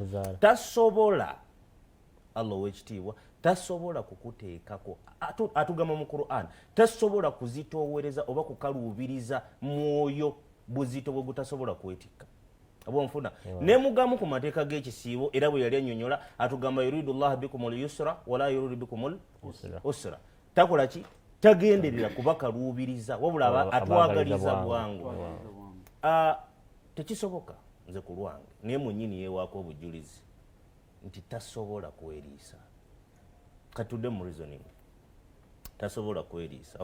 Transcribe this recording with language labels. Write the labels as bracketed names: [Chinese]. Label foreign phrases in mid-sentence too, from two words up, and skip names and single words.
[Ganda] Tasobola Allah ow'ekitiibwa tasobola kukuteekako, atugamba mu Qur'an, tasobola kuzitoowereza oba kukaluubiriza mwoyo buzito bwe gutasobola kwetikka. Abo nfuna ne mugamu ku mateeka g'ekisiibo era bwe yali annyonnyola atugamba [Arabic] يريد الله بكم اليسر ولا يريد بكم العسر. [Ganda] Takola ki? Tagenderera kubakaluubiriza wabula atwagaliza bwangu. Tekisoboka nze ku lwange naye mwennyini yeewaako obujulizi nti tasobola kweriisa. Katudde mu reasoning tasobola kweriisa.